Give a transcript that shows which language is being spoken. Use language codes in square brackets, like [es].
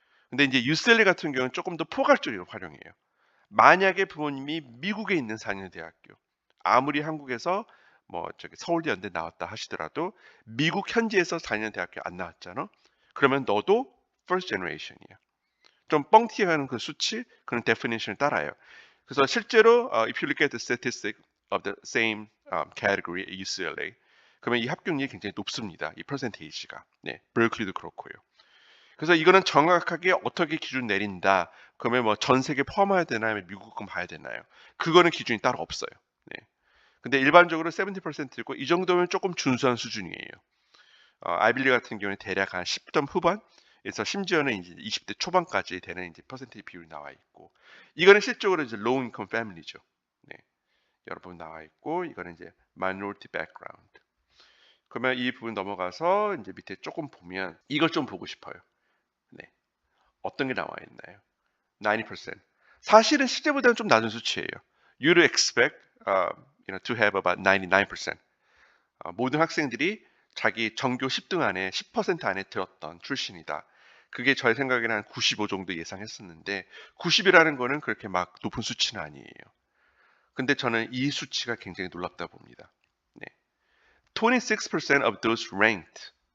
[ko] 근데 이제 UCLA 같은 경우는 조금 더 포괄적으로 활용해요. 만약에 부모님이 미국에 있는 4년 대학교, 아무리 한국에서 뭐 저기 서울대 연대 나왔다 하시더라도 미국 현지에서 4년 대학교 안 나왔잖아. 그러면 너도 first generation이야. 좀 뻥튀기하는 그 수치, 그런 definition을 따라요. 그래서 실제로 [en] if you look at the statistic of the same category at UCLA, [ko] 그러면 이 합격률이 굉장히 높습니다. 이 퍼센테이지가. 네, berkeley도 그렇고요. 그래서 이거는 정확하게 어떻게 기준 내린다. 그러면 뭐 전 세계 포함해야 되나요? 미국은 봐야 되나요? 그거는 기준이 따로 없어요. 네. 근데 일반적으로 70%고 이 정도면 조금 준수한 수준이에요. 아이빌리 같은 경우는 대략 한 10점 후반에서 심지어는 이제 20대 초반까지 되는 이제 퍼센테이지 비율이 나와 있고 이거는 실적으로 이제 low income family죠. 네. 여러 분 나와 있고 이거는 이제 minority background. 그러면 이 부분 넘어가서 이제 밑에 조금 보면 이걸 좀 보고 싶어요. 네. 어떤 게 나와 있나요? 90%. 사실은 실제보다는 좀 낮은 수치예요. [en] You'd expect to have about 99%. [ko] 모든 학생들이 자기 전교 10등 안에 10% 안에 들었던 출신이다. 그게 저의 생각에는 한 95 정도 예상했었는데 90이라는 거는 그렇게 막 높은 수치는 아니에요. 근데 저는 이 수치가 굉장히 놀랍다 봅니다. 네. [en] 26% of those ranked.